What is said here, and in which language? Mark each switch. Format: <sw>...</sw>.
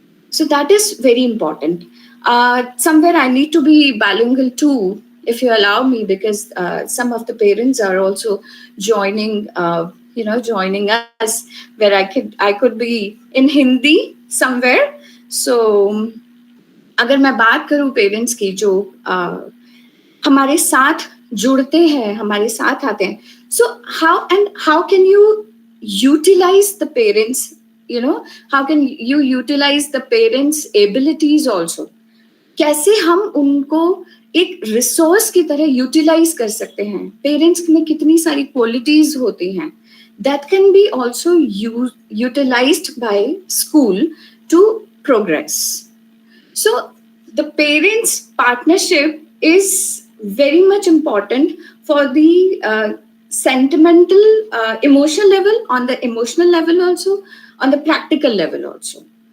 <en>So that is very important. Somewhere I need to be bilingual too, if you allow me, because some of the parents are also joining, joining us, where I could be in Hindi somewhere.</en> <hi>So अगर मैं बात करूं parents की जो हमारे साथ जुड़ते हैं, हमारे साथ आते हैं,</hi> <en>so how can you utilize the parents, how can you utilize the parents abilities also,</en> <hi>कैसे हम उनको एक रिसोर्स की तरह यूटिलाइज कर सकते हैं. पेरेंट्स में कितनी सारी क्वालिटीज होती हैं</hi> <en>that can be also utilized by school to progress. So the parents partnership is very much important for the sentimental, emotional level, on the emotional level also, on the practical level also.</en>